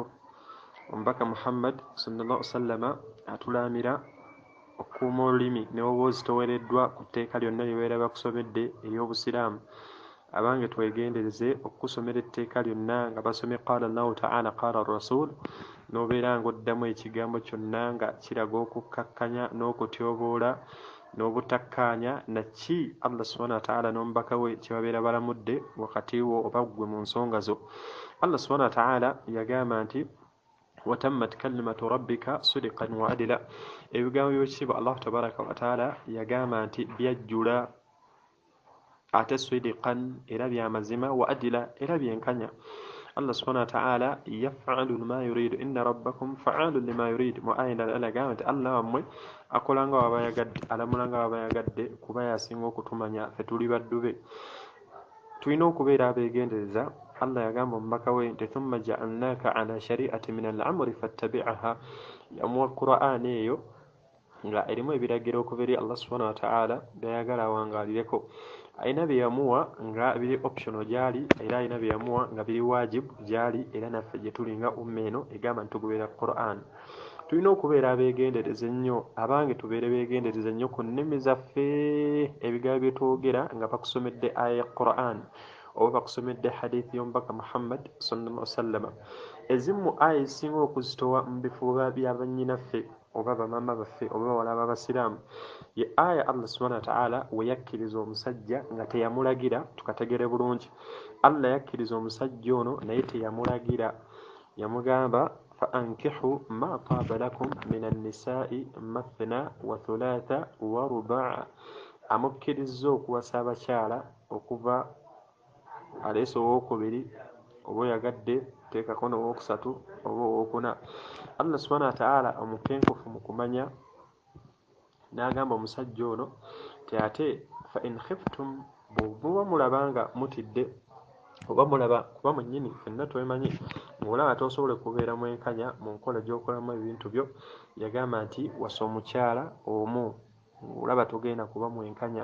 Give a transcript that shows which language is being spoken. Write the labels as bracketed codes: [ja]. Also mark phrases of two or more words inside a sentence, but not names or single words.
[lg] Omubaka muhammad [ar] صلى الله سلم [lg] atulaamira okukuuma olulimi ne woba ozitowereddwa ku tteeka lyonna lyebeera bakusomedde ery'obusiraamu abange twegendereze okukusomera etteeka lyonna nga basomye [ar] قال الله تعالى قال رسول [lg] n'obeera ng'oddamu ekigambo kyonna nga kiraga okukkakkanya n'okutyoboola n'obutakkaanya naki [ar] الله سبحانه وتعالى [lg] n'omubaka we kyebabeera balamudde wakati wo oba ggwe mu nsonga zo. [ar] الله سبحانه وتعالى [lg] yagamba nti [ar] وتمت كلمة ربك صدقا وعدلا, [lg] ebigambo by'ekitiibwa [ar] الله تبارك وتعالى [lg] yagamba nti byajjula ate sidiqan era byamazima [ar] وعدلا [lg] era byenkanya. [ar] الله سبحانه وتعالى يفعل ما يريد إن ربكم فعال لما يريد [lg] mu aya endala agamba nti allah wammwe akola nga waba yagadde alamula nga waba yagadde kuba yasinga okutumanya ffe tuli baddu be. Tulina okubeera abeegendereza. Allah yagamba omubaka we nti [ar] ثم جعلناك على شريعة من الأمر فاتبعها, [lg] yamuwa Qur'ani eyo nga erimu ebiragiro okuva eri [ar] الله سبحانه وتعالى [lg] byayagala awangaalireko. Alina bye yamuwa nga biri optional gyali era alina bye yamuwa nga biri wajibu gyali era naffe gye tuli nga umma eno egamba nti tugoberera Qur'an. Tulina okubeera abeegendereza ennyo, abange tubeere beegendereza ennyo ku nnimi zaffe, ebigambo bye twogera nga bakusomedde aya ya Qur'an oba bakusomedde hadithi y'omubaka Muhammad [ar] صلى الله عليه وسلم. [lg] Ezimu aya ezisinga okuzitowa mu bifuba bya bannyinaffe oba bamaama baffe oba bawala b'abasiraamu ye aya [ar] الله سبحانه وتعالى [lg] we yakkiriza omusajja nga teyamulagira. Tukategere bulungi, Allah yakkiriza omusajja ono naye teyamulagira, yamugamba [ar] فانكحوا ما طاب لكم من النساء مثنى وثلاث ورباع', [lg] amukkiriza okuwasa abakyala okuva aleese owookubiri oba oyagadde teekako n'owookusatu oba owookuna. [ar] الله سبحانه وتعالى [lg] omukenkufu mu kumanya n'agamba omusajja ono ti ate [ar] فإن خفتم, [lg] bw'oba mulaba nga mutidde oba mulaba kuba mwennyini ffenna twemanyi ng'olaba tosobole kubeera mwenkanya mu nkola gy'okolamu ebintu byo, yagamba nti wasa omukyala omu ng'olaba togenda kuba mwenkanya.